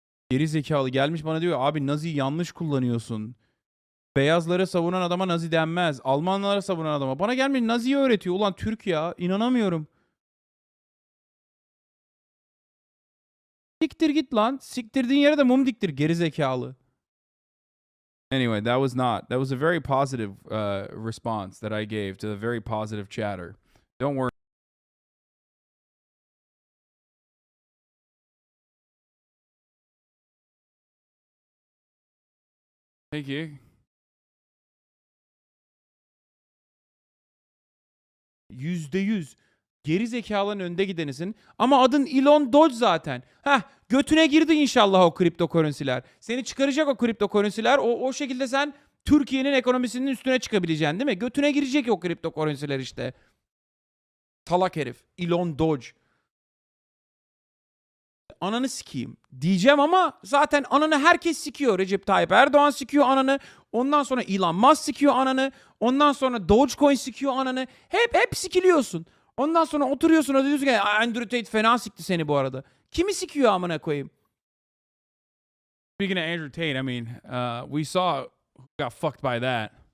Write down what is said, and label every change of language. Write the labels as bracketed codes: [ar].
[tr] Geri zekalı gelmiş bana diyor abi Nazi'yi yanlış kullanıyorsun. Beyazları savunan adama Nazi denmez. Almanlara savunan adama. Bana gelmiş Nazi'yi öğretiyor. Ulan Türk ya. İnanamıyorum. Siktir git lan. Siktirdiğin yere de mum diktir geri zekalı. [en] Anyway, that was a very positive response that I gave to the very positive chatter. Don't worry. [tr] Peki. %100. Geri zekaların önde gidenisin. Ama adın Elon Dodge zaten. Götüne girdi inşallah o kripto currency'ler. Seni çıkaracak o kripto currency'ler. O şekilde sen Türkiye'nin ekonomisinin üstüne çıkabileceksin değil mi? Götüne girecek o kripto currency'ler işte. Salak herif. Elon Dodge. Ananı sikeyim diyeceğim ama zaten ananı herkes sikiyor. Recep Tayyip Erdoğan sikiyor ananı. Ondan sonra Elon Musk sikiyor ananı. Ondan sonra Dogecoin sikiyor ananı. Hep sikiliyorsun. Ondan sonra oturuyorsun o diyorsun ki Andrew Tate fena sikti seni bu arada. Kimi sikiyor amına koyayım? [en] Speaking of Andrew Tate, I mean, we saw who got fucked by that.